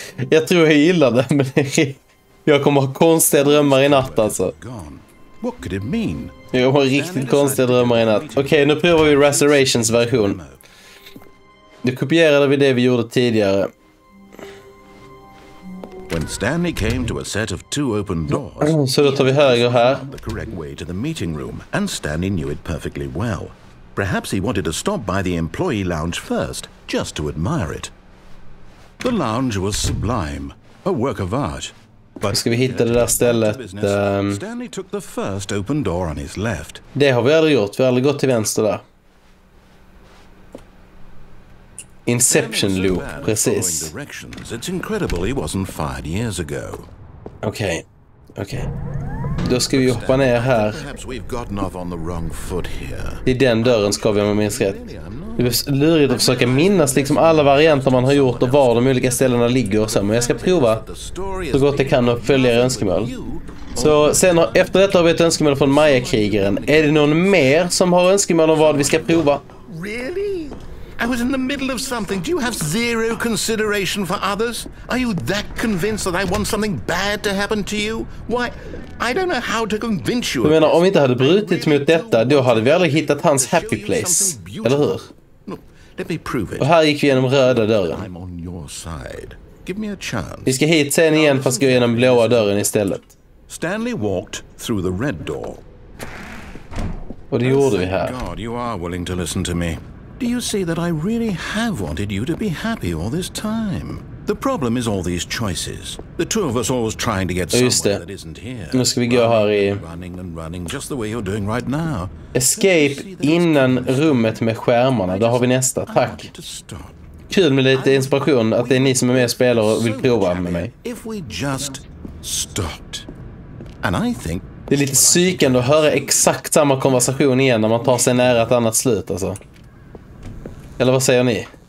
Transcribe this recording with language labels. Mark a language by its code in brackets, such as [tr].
[en] Jag tror jag gillar det, men jag kommer ha konstiga drömmar i natt alltså. What could it mean? [sv] Jag har riktigt konstiga drömmar i natt. Okej, nu provar vi Restorations version. Nu kopierade vi det vi gjorde tidigare. [en] When Stanley came to a set of 2 open doors, [sv] Så då tar vi höger här. [en] the correct way to the meeting room, and Stanley knew it perfectly well. Perhaps he wanted to stop by the employee lounge first, just to admire it. The lounge was sublime, a work of art. But [sv] Ska vi hitta det där stället? [en] Stanley took the first open door on his left. [sv] Det har vi aldrig gjort. Vi har aldrig gått till vänster där. Inception loop, precis. [en] It's incredible he wasn't fired years ago. [sv] Okej. Då ska vi hoppa ner här. [en] Perhaps we've gotten off on the wrong foot here. [sv] I den dörren ska vi, om jag minns rätt. Det är lurigt att försöka minnas liksom alla varianter man har gjort och var de olika ställena ligger och så. Men jag ska prova så gott jag kan och följa önskemål. Så sen efter detta har vi ett önskemål från Maya-krigaren. Är det någon mer som har önskemål om vad vi ska prova? [en] Really? I was in the middle of something. Do you have zero consideration for others? Are you that convinced that I want something bad to happen to you? Why, I don't know how to convince you. [sv] Jag menar, om vi inte hade brutit mot detta, då hade vi aldrig hittat hans [en] happy place. [sv] Eller hur? [en] Let me prove it. [sv] Och här gick vi genom röda dörren. [en] I'm on your side. Give me a chance. [sv] Vi ska hit sen igen fast gå genom blåa dörren istället. [en] Stanley walked through the red door. [sv] Och det gjorde vi här. [en] God, you are willing to listen to me. Do you see that I really have wanted you to be happy all this time? The problem is all these choices. The two of us always trying to get somewhere that isn't here. [sv] Nu ska vi gå här i [en] Running just the way you're doing right now. [sv] Escape innan rummet med skärmarna. Där har vi nästa. Tack. Kul med lite inspiration att det är ni som är med och spelar och vill prova med mig. [en] If we just stopped. And I think [sv] det är lite psykande att höra exakt samma konversation igen när man tar sig nära ett annat slut alltså. Eller vad säger ni?